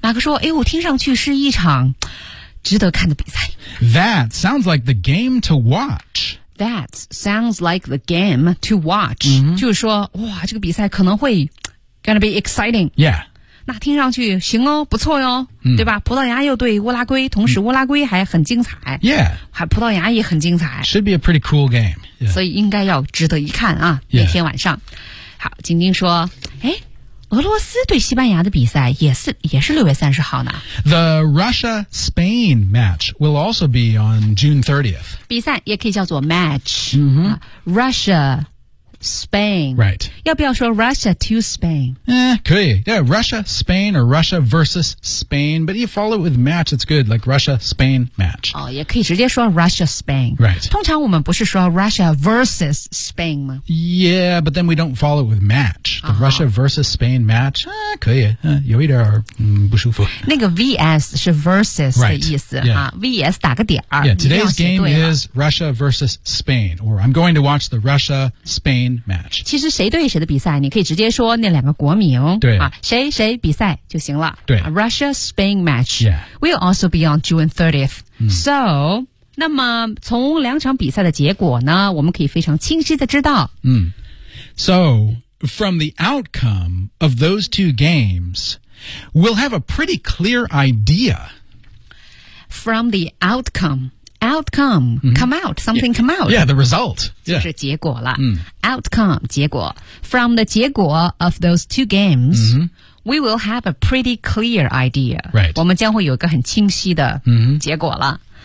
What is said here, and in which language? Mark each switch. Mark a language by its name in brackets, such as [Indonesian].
[Chinese] 马克说哎，我听上去是一场值得看的比赛 [English] That sounds like the game to watch That sounds like the game to watch、mm-hmm. [Chinese] 就是说哇这个比赛可能会 [English] gonna be exciting Yeah [Chinese] 那听上去行哦不错哟、mm. 对吧葡萄牙又对乌拉圭同时乌拉圭还很精彩 [English] Yeah [Chinese] 还葡萄牙也很精彩 [English] Should be a pretty cool game、yeah. [Chinese] 所以应该要值得一看啊、 [English] yeah. [Chinese] 那天晚上好晶晶说诶俄罗斯对西班牙的比赛也是6月30号呢。 [English] The Russia-Spain match will also be on June 30th. [Chinese] 比赛也可以叫做 match.、 Mm-hmm. [English] Russia-Spain. Right. [Chinese] 要不要说 Russia to Spain? 可以。 [English] Yeah, Russia-Spain or Russia versus Spain. But you follow it with match, it's good. Like Russia-Spain match. [Chinese] 哦，也可以直接说 Russia-Spain. [English] Right. [Chinese] 通常我们不是说 [English] Russia versus Spain [Chinese] 吗？ [English] Yeah, but then we don't follow it with match. The、uh-huh. Russia versus Spain match, [Chinese] 可以、有一点、不舒服。那个 VS 是 versus 的意思、 [English] right. yeah. [Chinese] 啊、VS 打个点 [English] yeah, Today's game is Russia versus Spain, or I'm going to watch the Russia-Spain match. [Chinese] 其实谁对谁的比赛你可以直接说那两个国名对、啊、谁谁比赛就行了。对 [English] Russia-Spain match、 yeah. will also be on June 30th.、Mm. [Chinese] So, 那么从两场比赛的结果呢我们可以非常清晰的知道。 [English] So,From the outcome of those two games, we'll have a pretty clear idea. From the outcome,、mm-hmm. come out, something yeah, come out. Yeah, the result. [Chinese] 就是结果了、mm. Outcome, 结果。 [English] From the [Chinese] 结果 [English] of those two games,、mm-hmm. we will have a pretty clear idea. Right. [Chinese] 我们将会有一个很清晰的结果了。